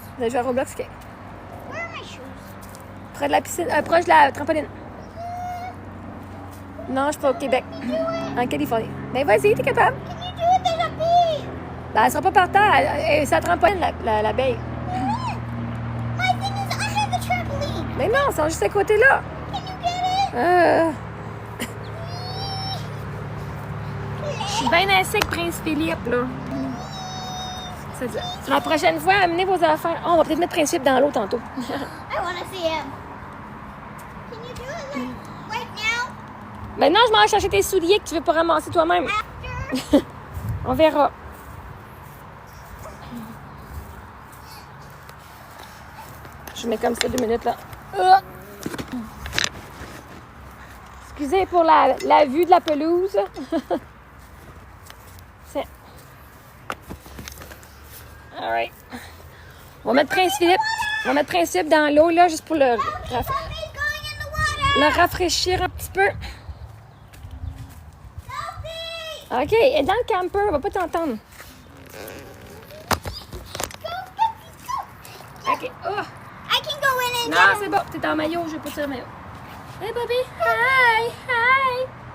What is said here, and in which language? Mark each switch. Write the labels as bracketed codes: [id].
[fr] Vous allez jouer à Roblox, OK. [en] Where are my shoes? [fr] Près de la piscine, proche de la trampoline. Non, je suis pas au Québec. En Californie. Ben vas-y, t'es capable. [en] Can you do it? There's a bee. [fr] Ben, elle sera pas par terre. C'est la trampoline, l'abeille. [en] My thing is under the trampoline. [fr] Mais non, ils sont juste à côté là. [en] Can you get it? [fr] Je suis bien assez avec Prince Philippe, là. C'est ça. La prochaine fois, amenez vos affaires. Oh, on va peut-être mettre Prince Philippe dans l'eau tantôt. [en] I want to see him. Can you do it right now? [fr] Maintenant, je m'en vais chercher tes souliers que tu veux pas ramasser toi-même. [en] After? [fr] On verra. Je mets comme ça 2 minutes, là. Excusez pour la vue de la pelouse. C'est... [en] All right. [fr] On va mettre Prince Philippe dans l'eau, là, juste pour [en] Mommy's going in the water. [fr] le rafraîchir un petit peu. Sophie! OK, elle est dans le camper, elle va pas t'entendre. [en] Go, go. OK. Oh. I can go in and [fr] Non, [en] get [fr] c'est [en] him. [fr] bon, t'es en maillot, je vais pas tirer le maillot. [en] Hey, Bobby! Hi! Hi!